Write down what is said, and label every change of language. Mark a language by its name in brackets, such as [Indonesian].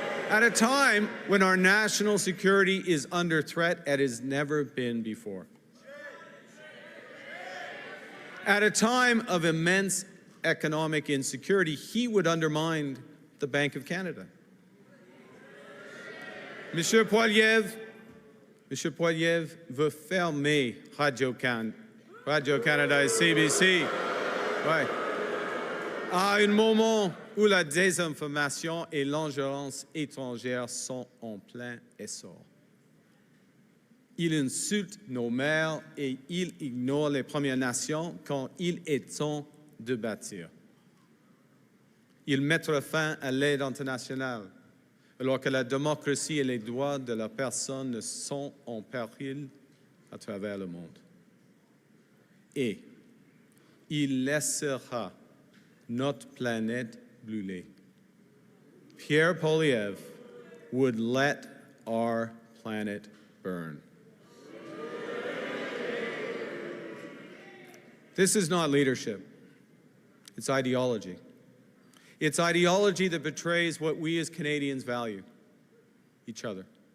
[English] At a time when our national security is under threat as it has never been before. At a time of immense economic insecurity, he would undermine the Bank of Canada. [French] Monsieur Poilievre veut fermer Radio-Canada et CBC. Ouais. À un moment où la désinformation et l'ingérence étrangère sont en plein essor. Il insulte nos maires et il ignore les Premières Nations quand il est temps de bâtir. Il mettra fin à l'aide internationale alors que la démocratie et les droits de la personne sont en péril à travers le monde. Et il laissera notre planète brûler. [English] Pierre Poilievre would let our planet burn. This is not leadership. It's ideology. It's ideology that betrays what we as Canadians value, each other.